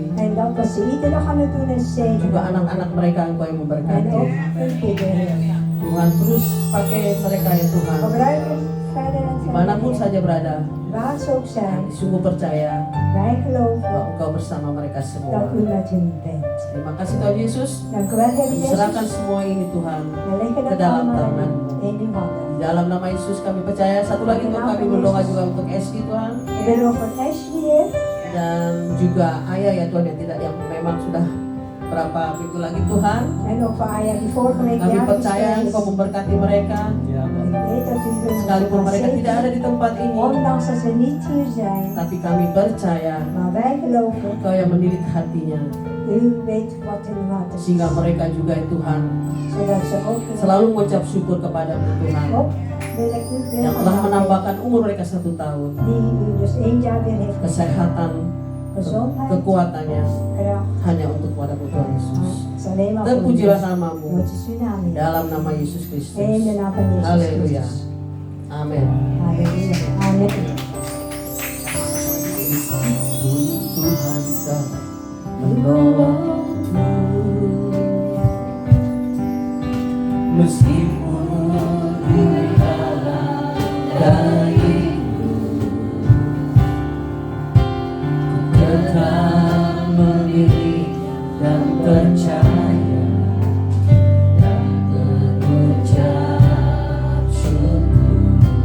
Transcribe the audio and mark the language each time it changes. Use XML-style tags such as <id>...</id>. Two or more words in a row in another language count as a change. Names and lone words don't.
<nl>En dat wat ze iedere dag aan het doen is zegen.</nl> <id>Juga anak-anak mereka Engkau yang</id> <nl>En</nl> <id>memberkati.</id> <nl>ook hun kinderen, Heer.</nl> <id>Tuhan terus pakai mereka ya Tuhan.</id> <nl>Gebruik het verder en</nl> <id>Dimanapun</id> <nl>verder.</nl> <id>saja berada.</id> <nl>Waar ze ook zijn.</nl> <id>Kami sungguh percaya</id> <nl>Wij geloven</nl> <id>bahwa Engkau bersama mereka semua.</id> <nl>dat u met hun bent.</nl> <id>Terima kasih Tuhan Yesus.</id> <nl>Dank u wel, Heer</nl> <id>Kami serahkan</id> <nl>Jezus.</nl> <id>semua ini Tuhan.</id> <nl>We leggen</nl> <id>ke</id> <nl>het</nl> <id>dalam</id> <nl>allemaal</nl> <id>tangan-Mu.</id> <nl>in uw handen.</nl> <id>Di dalam nama Yesus kami percaya. Satu lagi untuk kami berdoa juga untuk Eski Tuhan.</id> <nl>We willen ook voor Ashley, Heer.</nl> <id>Dan juga Ayah ya Tuhan yang memang sudah berapa minggu lagi Tuhan.</id> <nl>En ook voor Aya die vorige week</nl> <id>Kami</id> <nl>jarig</nl> <id>percaya</id> <nl>is.</nl> <id>Engkau memberkati mereka.</id> <nl>Ik weet dat u hun</nl> <id>Sekalipun mereka</id> <nl>gaat</nl> <id>tidak ada</id> <nl>zegenen.</nl> <id>di tempat ini.</id> <nl>Ondanks dat ze niet hier zijn.</nl> <id>Tapi kami percaya</id> <nl>Maar wij geloven,</nl> <id>Engkau yang mendidik hatinya.</id> <nl>u weet wat in uw hart is.</nl> <id>Sehingga mereka juga Tuhan</id> <nl>Zodat ze ook</nl> <id>selalu mengucap syukur kepada-Mu Tuhan.</id> <nl>ook wil ik u</nl> <id>Yang telah menambahkan umur mereka 1 tahun.</id> <nl>die u dus 1 jaar weer heeft</nl> <id>Kesehatan,</id> <nl>gezondheid,</nl> <id>kekuatannya</id> <nl>kracht.</nl> <id>hanya untuk kepada-Mu Tuhan Yesus.</id> <nl>Het is alleen maar voor u.</nl> <id>Terpujilah nama-Mu</id> <nl>Dat is uw naam, Heer.</nl> <id>dalam nama Yesus</id> <nl>In de</nl> <id>Kristus.</id> <nl>naam van Jezus</nl> <id>Halleluja.</id> <nl>Christus.</nl> <id>Amin.</id> <nl>Halleluja. Amen.</nl> <id>Tuhan telah menolongmu, meskipun di dalam darimu ku tetap memilih dan percaya dan mengucap syukur.</id>